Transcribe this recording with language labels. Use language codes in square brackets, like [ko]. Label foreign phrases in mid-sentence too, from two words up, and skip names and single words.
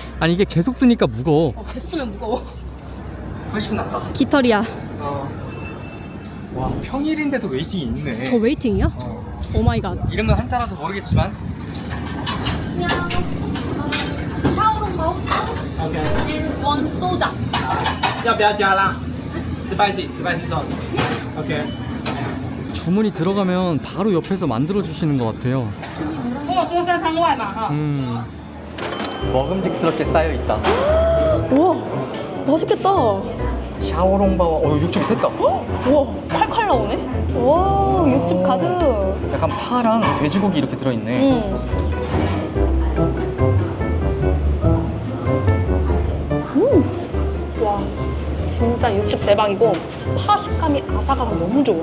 [ko] 아니 이게 계속 뜨니까 무거워. 계속 뜨면 무거워. 훨씬 낫다. 깃털이야. 와, 평일인데도 웨이팅이 있네. 저 웨이팅이야? [en] oh my god. [ko] 이름은 한자라서 모르겠지만. 샤오롱바오 [en] and one [ko] 도장. [zh] 要不要加辣？ [en] spicy zone。 [zh] OK。 [ko] 주문이 들어가면 바로 옆에서 만들어 주시는 것 같아요. [zh] 跟我说三汤外嘛哈。 [ko] 먹음직스럽게 쌓여 있다. 우와 맛있겠다. 샤오롱바오. 육즙이 샜다. 우와 칼칼 나오네. 와 육즙 가득. 약간 파랑 돼지고기 이렇게 들어있네. 와 진짜 육즙 대박이고 파 식감이 아삭아삭 너무 좋아.